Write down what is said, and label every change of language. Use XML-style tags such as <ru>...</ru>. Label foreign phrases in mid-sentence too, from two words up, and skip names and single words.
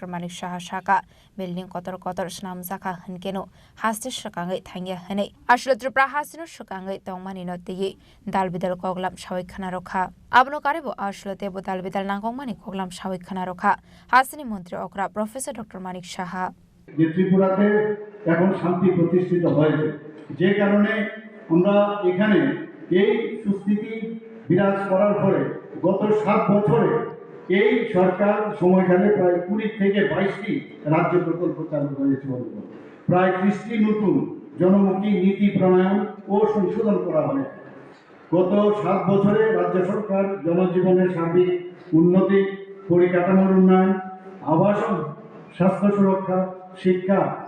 <trp>Manik Saha Shaka Building Kotor Snam Zaka Hankeno Hastis Shakangai Thangya Hane Ashla Tripura Hasino Shakangai Tongmani no Tigi Dalbidal Koglam Shawik Khanarokha Abno Karibo Ashla Tebo Dalbidal Nangomani Koglam Shawik Khanarokha Hasini Mantri Okra Professor Dr. Manik Saha</trp> <bn>ত্রিপুরাতে এখন শান্তি প্রতিষ্ঠিত হয়েছে যে কারণে আমরা এখানে এই সুস্থিতি বিরাজ করার পরে গত 7 বছরে এই সরকার সময়কালে প্রায় 20 থেকে 22টি রাজ্য প্রকল্প চালু হয়েছে প্রায় 30টি নতুন জনমুখী নীতি প্রণয়ন ও সংশোধন করা হয়েছে গত 7 বছরে রাজ্য সরকার জনজীবনের সার্বিক উন্নতি পরিকাঠামোর উন্নয়ন আবাসন স্বাস্থ্য সুরক্ষা শিক্ষা</bn>